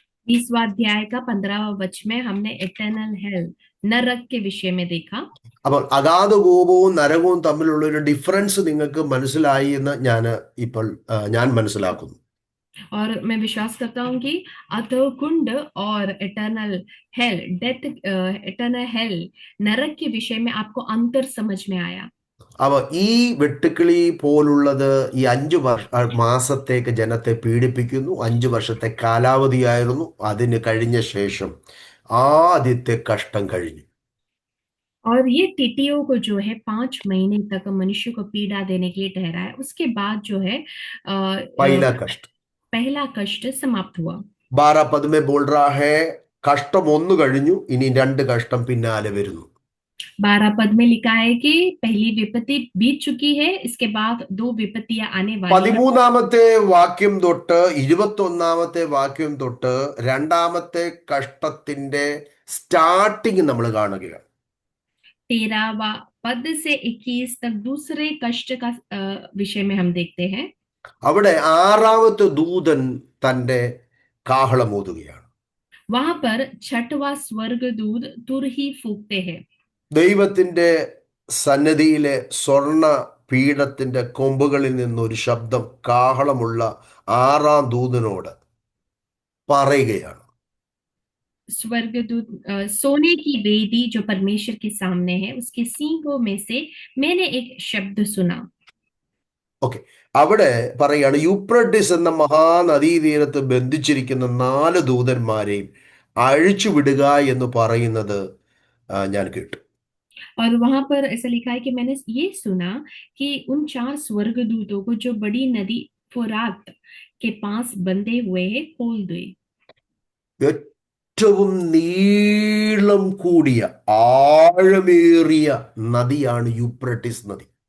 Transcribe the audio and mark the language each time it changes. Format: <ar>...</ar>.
<hi>20वां अध्याय का 15वां वचन में हमने एटर्नल हेल, नरक के विषय में देखा।</hi> <ml>അപ്പോൾ അഗാധകോപവും നരകവും തമ്മിലുള്ള ഒരു ഡിഫറൻസ് നിങ്ങൾക്ക് മനസ്സിലായി എന്ന് ഞാൻ മനസ്സിലാക്കുന്നു.</ml> <hi>और मैं विश्वास करता हूँ कि अतः कुंड और eternal hello, death, eternal hello, नरक के विषय में आपको अंतर समझ में आया।</hi> <ml>അപ്പോൾ ഈ വെട്ടുക്കിളി പോലുള്ളത് ഈ 5 മാസത്തേക്ക് ജനത്തെ പീഡിപ്പിക്കുന്നു. 5 വർഷത്തെ കാലാവധിയായിരുന്നു. അതിന് കഴിഞ്ഞ ശേഷം ആദ്യത്തെ കഷ്ടം കഴിഞ്ഞു.</ml> <hi>और ये टीटीओ को जो है 5 महीने तक मनुष्य को पीड़ा देने के लिए ठहरा है। उसके बाद जो है पहला कष्ट। पहला कष्ट समाप्त हुआ। 12 पद में बोल रहा है</hi> <ml>കഷ്ടം ഒന്ന് കഴിഞ്ഞു ഇനി 2 കഷ്ടം പിന്നാലെ വരുന്നു.</ml> <hi>12 पद में लिखा है कि पहली विपत्ति बीत चुकी है, इसके बाद 2 विपत्तियां आने वाली है।</hi> <ml>13-ാമത്തെ വാക്യം തൊട്ട് 21-ാമത്തെ വാക്യം തൊട്ട് രണ്ടാമത്തെ കഷ്ടത്തിന്റെ സ്റ്റാർട്ടിങ് നമ്മൾ കാണുകയാണ്.</ml> <hi>13वां पद से 21 तक दूसरे कष्ट का विषय में हम देखते हैं।</hi> <ml>അവിടെ ആറാമത്തെ ദൂതൻ തന്റെ കാഹളം ഊതുകയാണ്.</ml> <hi>वहां पर छठवां स्वर्गदूत तुरही फूंकते हैं।</hi> <ml>ദൈവത്തിന്റെ സന്നിധിയിലെ സ്വർണ പീഠത്തിന്റെ കൊമ്പുകളിൽ നിന്നൊരു ശബ്ദം കാഹളമുള്ള ആറാം ദൂതനോട് പറയുകയാണ്.</ml> <hi>स्वर्गदूत सोने की वेदी जो परमेश्वर के सामने है, उसके सींगों में से मैंने एक शब्द सुना।</hi> <ml>ഓക്കെ, അവിടെ പറയാണ് യൂപ്രട്ടിസ് എന്ന മഹാനദീതീരത്ത് ബന്ധിച്ചിരിക്കുന്ന 4 ദൂതന്മാരെയും അഴിച്ചുവിടുക എന്ന് പറയുന്നത് ഞാൻ കേട്ടു.</ml> <hi>और वहां पर ऐसा लिखा है कि मैंने ये सुना कि उन 4 स्वर्गदूतों को जो बड़ी नदी फुरात के पास बंधे हुए हैं खोल दे।</hi> <ml>ഏറ്റവും നീളം കൂടിയ ആഴമേറിയ നദിയാണ് യൂപ്രട്ടിസ് നദി.</ml>